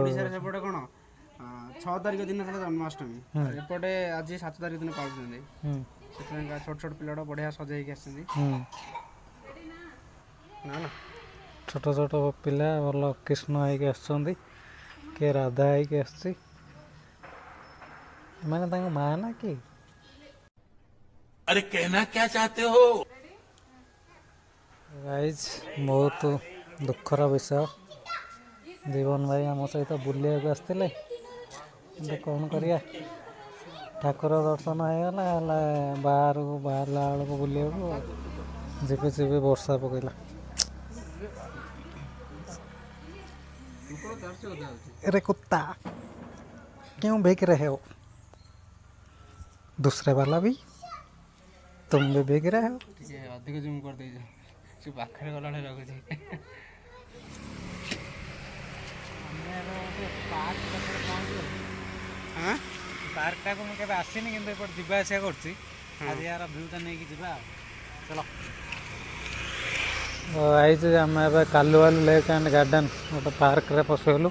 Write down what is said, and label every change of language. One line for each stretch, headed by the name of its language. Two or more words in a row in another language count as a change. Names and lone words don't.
Odia: ଓଡ଼ିଶାରେ ସେପଟେ କ'ଣ 6 ତାରିଖ ଦିନ ଥିଲା ଜନ୍ମାଷ୍ଟମୀ, ଏପଟେ ଆଜି 7 ତାରିଖ ଦିନ ପାଳୁଛନ୍ତି। ସେଥିପାଇଁ ଛୋଟ ଛୋଟ ପିଲାଟା ବଢ଼ିଆ ସଜେଇକି ଆସିଛନ୍ତି। ନା ନା ଛୋଟ ଛୋଟ ପିଲା ଭଲ କୃଷ୍ଣ ହେଇକି ଆସୁଛନ୍ତି, କିଏ ରାଧା ହେଇକି ଆସୁଛି। ଏମାନେ ତାଙ୍କ ମା ନା କି?
Hindi: अरे कहना क्या चाहते हो?
Odia: ଗାଇଜ୍ ବହୁତ ଦୁଃଖର ବିଷୟ, ଜୀବନ ଭାଇ ଆମ ସହିତ ବୁଲିବାକୁ ଆସିଥିଲେ, କିନ୍ତୁ କ'ଣ କରିବା, ଠାକୁର ଦର୍ଶନ ହେଇଗଲା, ହେଲେ ବାହାରକୁ ବାହାରିଲା ବେଳକୁ ବୁଲିବାକୁ ଝିପି ଝିପି ବର୍ଷା ପକେଇଲା।
Hindi: अरे कुत्ता क्यों भीग रहे हो? दूसरे वाला भी तुम भी भीग रहे हो।
Odia: ଟିକେ ଅଧିକ ଜୁମ୍ କରିଦେଇଛ, ସେ ପାଖରେ ଗଲାବେଳେ ଲାଗୁଛି। ପାର୍କଟାକୁ ମୁଁ କେବେ ଆସିନି, କିନ୍ତୁ ଏପଟେ ଯିବା ଆସିବା କରୁଛି। ଆଜି ୟାର ଭିୟୁଟା ନେଇକି ଯିବା ଆଉ। ଚାଲ ଆଇଛି ଆମେ ଏବେ କାଲୁଆଲୁ ଲେକ୍ ଆଣ୍ଡ ଗାର୍ଡ଼େନ୍ ଗୋଟେ ପାର୍କରେ ପଶିଗଲୁ।